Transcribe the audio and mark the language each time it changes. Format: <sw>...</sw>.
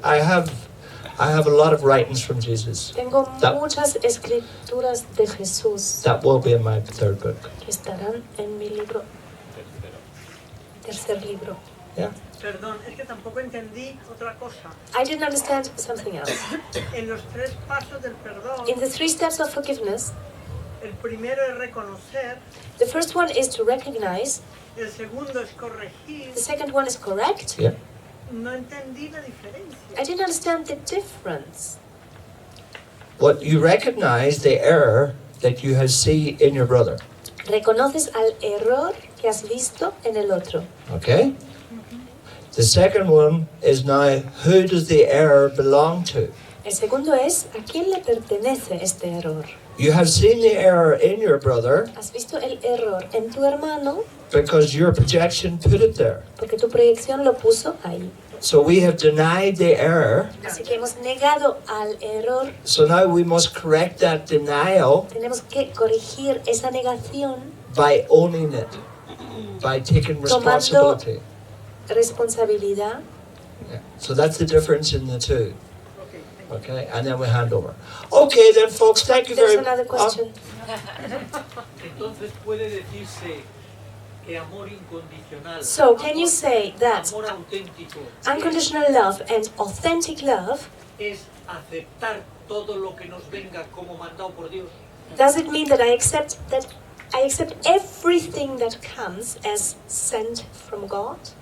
<en>I have a lot of writings from Jesus.</en> <es>Tengo</es> <en>That-</en> <es>muchas escrituras de Jesús</es> <en>That will be in my third book.</en> <es>que estarán en mi libro, tercer libro.</es> <en>Yeah.</en> <es>Perdón, es que tampoco entendí otra cosa.</es> <en>I didn't understand something else.</en> <es>En los 3 pasos del perdón,</es> <en>In the 3 steps of forgiveness,</en> <es>el primero es reconocer,</es> <en>the first one is to recognize,</en> <es>el segundo es corregir</es> <en>the second one is correct, Yeah.</en> <es>No entendí la diferencia.</es> <en>I didn't understand the difference. What you recognize the error that you have seen in your brother.</en> <es>Reconoces al error que has visto en el otro.</es> <en>Okay? The second one is now, who does the error belong to?</en> <es>El segundo es, ¿a quién le pertenece este error?</es> <en>You have seen the error in your brother</en> <es>Has visto el error en tu hermano</es> <en>because your projection put it there.</en> <es>porque tu proyección lo puso ahí.</es> <en>So we have denied the error.</en> <es>Así que hemos negado al error.</es> <en>So now we must correct that denial</en> <es>Tenemos que corregir esa negación</es> <en>by owning it, by taking responsibility.</en> <es>responsabilidad.</es> <en>Yeah. So that's the difference in the two. Okay, and then we hand over. Okay, then, folks, thank you There's very much. another question.</en> <es>Entonces puede decirse que amor incondicional,</es> <en>So, can you say that</en> <es>amor auténtico,</es> <en>unconditional love and authentic love,</en> <es>es aceptar todo lo que nos venga como mandado por Dios?</es> <en>does it mean that I accept everything that comes as sent from God?</en>